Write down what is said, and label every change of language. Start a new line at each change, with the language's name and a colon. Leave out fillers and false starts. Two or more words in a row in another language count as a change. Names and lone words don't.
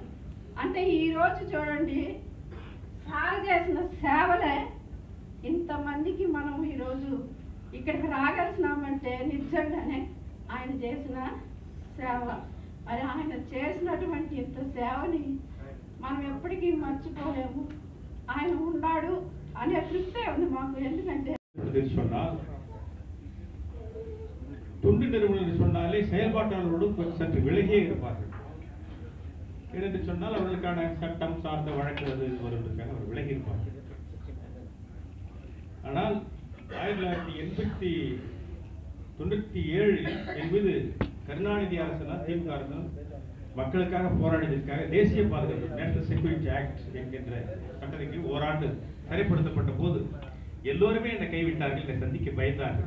Telugu: అంటే ఈరోజు చూడండి, సార్ చేసిన సేవలే ఇంతమందికి మనం ఈరోజు ఇక్కడికి రాగలిసినామంటే నిజంగానే ఆయన చేసిన సేవ. మరి ఆయన చేసినటువంటి ఇంత సేవని మనం ఎప్పటికీ మర్చిపోలేము. ఆయన ఉన్నాడు అనే తృప్తే ఉంది మాకు. ఎందుకంటే
Tamil: சொன்னால் துண்டு நிறுவனம் சொன்னாலே செயல்பாட்டாளரோடு சற்று விலகியே இருப்பார்கள். ஏனென்று சொன்னால் அவர்களுக்கான சட்டம் சார்ந்த வழக்குகள் வருவதற்காக அவர் விலகி இருப்பார்கள். ஆனால் 1997 என்பது கருணாநிதி அரசனால் திமுக அரசால் மக்களுக்காக போராடியதற்காக தேசிய பாதுகாப்பு நேஷனல் செக்யூரிட்டி ஆக்ட் என்கின்ற சட்டத்திற்கு ஓராண்டு தடைப்படுத்தப்பட்ட போது எல்லோருமே என்னை கைவிட்டார்கள், என்னை சந்திக்க பயந்தார்கள்.